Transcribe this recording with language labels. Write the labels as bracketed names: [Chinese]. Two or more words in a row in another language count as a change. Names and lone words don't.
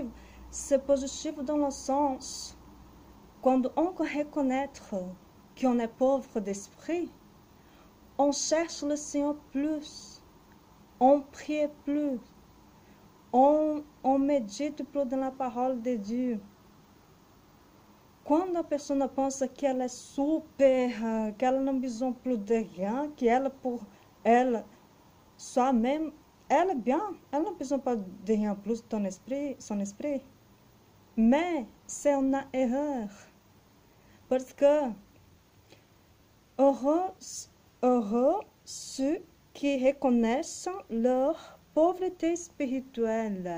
[French] C'est positif dans le sens, quand on reconnaît qu'on est pauvre d'esprit, on cherche le Seigneur plus, on prie plus, on médite plus dans la parole de Dieu. [Portuguese] Quando a pessoa pensa que ela é super, que ela não [French] besoin plus de rien, [Portuguese] que ela por ela [French] soi-même, elle est bien, elle n'a besoin pas de rien plus de son esprit. Mais c'est une erreur. Parce que heureux ceux qui reconnaissent leur pauvreté spirituelle.